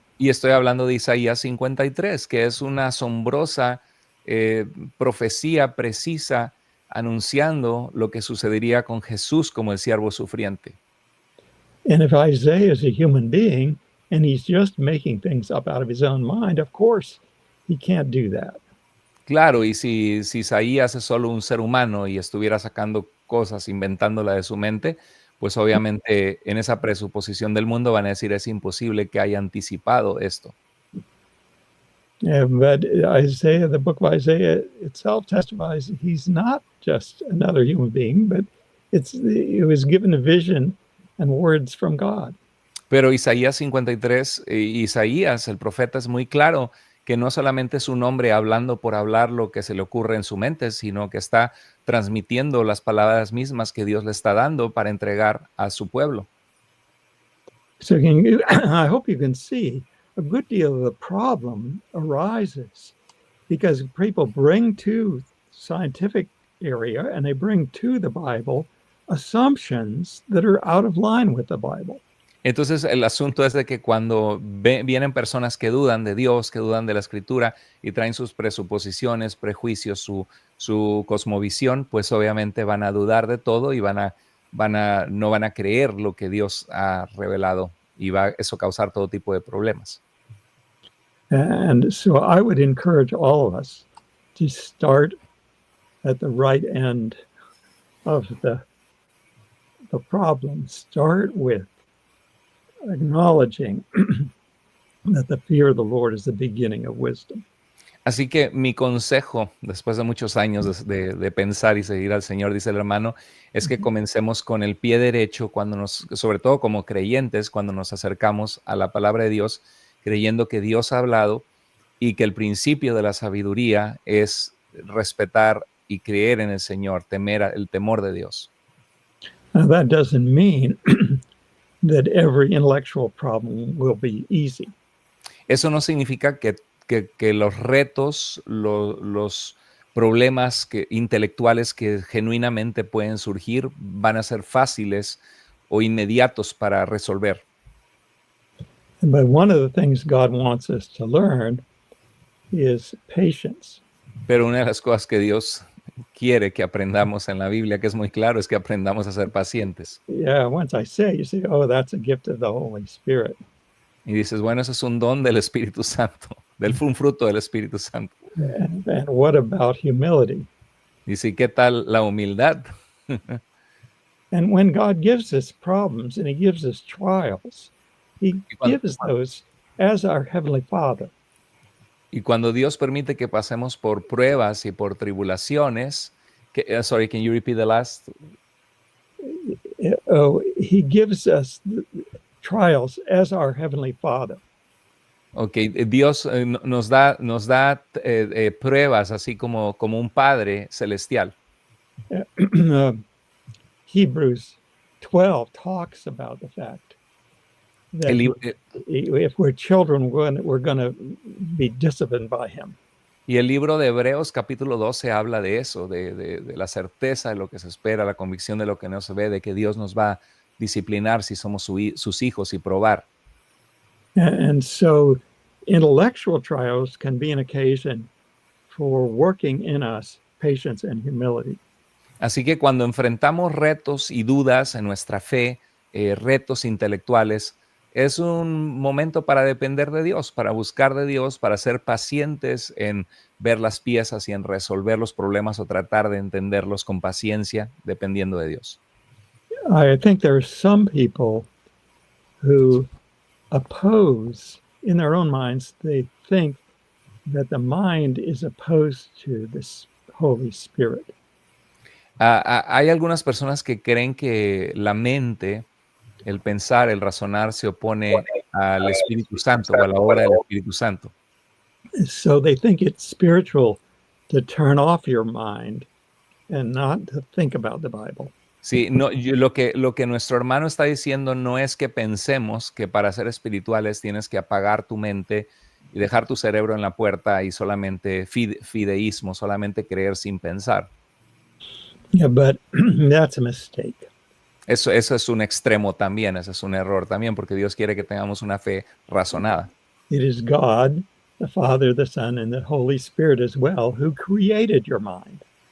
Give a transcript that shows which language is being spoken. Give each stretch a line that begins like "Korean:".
Spanish: Y estoy hablando de Isaías 53, que es una asombrosa profecía precisa anunciando lo que sucedería con Jesús como el siervo sufriente.
English: And if Isaiah is a human being and he's just making things up out of his own mind, of course, he can't do that.
Spanish: Claro, y si Isaías es solo un ser humano y estuviera sacando cosas, inventándola de su mente, pues obviamente en esa presuposición del mundo van a decir es imposible que haya anticipado esto.
English: But Isaiah, the book of Isaiah itself testifies that he's not just another human being, but he was given a vision and words from God.
Spanish: Pero Isaías 53, Isaías, el profeta, es muy claro que no solamente es un hombre hablando por hablar lo que se le ocurre en su mente, sino que está transmitiendo las palabras mismas que Dios le está dando para entregar a su pueblo.
English: So I hope you can see a good deal of the problem arises because people bring to scientific area and they bring to the Bible assumptions that are out of line with the Bible.
Spanish: Entonces el asunto es de que cuando vienen personas que dudan de Dios, que dudan de la Escritura y traen sus presuposiciones, prejuicios, su cosmovisión, pues obviamente van a dudar de todo y no van a creer lo que Dios ha revelado y va eso causar todo tipo de problemas.
English: And so I would encourage all of us to start at the right end of the problem. Start with acknowledging that the fear of the Lord is the beginning of wisdom.
Spanish: Así que mi consejo, después de muchos años de pensar y seguir al Señor, dice el hermano, es que comencemos con el pie derecho, sobre todo como creyentes, cuando nos acercamos a la palabra de Dios, creyendo que Dios ha hablado y que el principio de la sabiduría es respetar y creer en el Señor, el temor de Dios.
English: Now that doesn't mean that every intellectual problem will be easy.
Spanish: Eso no significa que los retos, los problemas intelectuales que genuinamente pueden surgir van a ser fáciles o inmediatos para resolver.
English: But one of the things God wants us to learn is patience.
Spanish: Pero una de las cosas que Dios quiere que aprendamos en la Biblia, que es muy claro, es que aprendamos a ser pacientes.
English: Yeah, once I say, you say, oh, that's a gift of the Holy Spirit.
Spanish: Y dices, bueno, eso es un don del Espíritu Santo, un fruto del Espíritu Santo.
English: And what about humility?
Spanish: Dice, ¿qué tal la humildad?
English: And when God gives us problems and he gives us trials, he gives those as our Heavenly Father.
Spanish: Y cuando Dios permite que pasemos por pruebas y por tribulaciones,
English: sorry, can you repeat the last? He gives us trials as our Heavenly Father.
Spanish: Ok, Dios nos da pruebas así como un Padre celestial.
English: Hebrews 12 talks about the fact that if we're children, we're going to be disciplined by Him.
Spanish: Y el libro de Hebreos capítulo 12 habla de eso, de la certeza de lo que se espera, la convicción de lo que no se ve, de que Dios nos va a disciplinar si somos sus hijos y probar.
English: And so intellectual trials can be an occasion for working in us patience and humility.
Spanish: Así que cuando enfrentamos retos y dudas en nuestra fe, retos intelectuales, es un momento para depender de Dios, para buscar de Dios, para ser pacientes en ver las piezas y en resolver los problemas o tratar de entenderlos con paciencia, dependiendo de Dios.
English: I think there are some people who oppose, in their own minds, they think that the mind is opposed to this Holy Spirit.
Spanish: Hay algunas personas que creen que la mente, el pensar, el razonar se opone al Espíritu Santo o a la obra del Espíritu Santo.
English: So they think it's spiritual to turn off your mind and not to think about the Bible.
Spanish: Sí, no, lo que nuestro hermano está diciendo no es que pensemos que para ser espirituales tienes que apagar tu mente y dejar tu cerebro en la puerta y solamente fideísmo, solamente creer sin pensar.
English: Yeah, but that's a mistake.
Spanish: Eso es un extremo también, ese es un error también, porque Dios quiere que tengamos una fe razonada.
English: It is God, the Father, the Son, and the Holy Spirit as well, who created your mind.